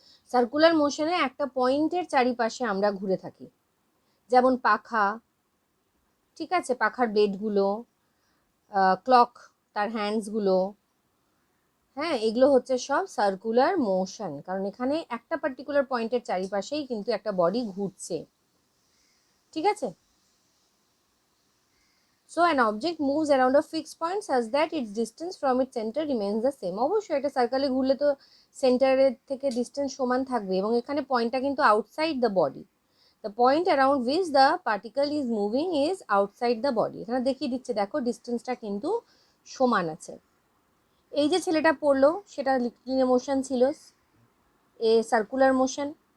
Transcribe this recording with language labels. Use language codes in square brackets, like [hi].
[bn] Circular মোশনে একটা পয়েন্টের চারিপাশে আমরা ঘুরে থাকি, যেমন পাখা, ঠিক আছে, পাখার ব্লেডগুলো, ক্লক তার হ্যান্ডসগুলো, হ্যাঁ, এগুলো হচ্ছে সব সার্কুলার মোশন, কারণ এখানে একটা পার্টিকুলার পয়েন্টের চারিপাশেই কিন্তু একটা বডি ঘুরছে। ঠিক আছে। [en] So an object moves around a fixed point such that its distance from its center remains the same. [bn] অবশ্যই এটা সার্কেলে ঘুরলে তো সেন্টারের থেকে ডিস্টেন্স সমান থাকবে, এবং এখানে পয়েন্টটা কিন্তু [en] Outside the body. The point around which the particle is moving is outside the body. [bn] এখানে দেখিয়ে দিচ্ছে, দেখো ডিস্টেন্সটা কিন্তু সমান আছে। এই যে ছেলেটা পড়লো সেটা লিনিয়ার মোশন ছিল, এ সার্কুলার মোশন।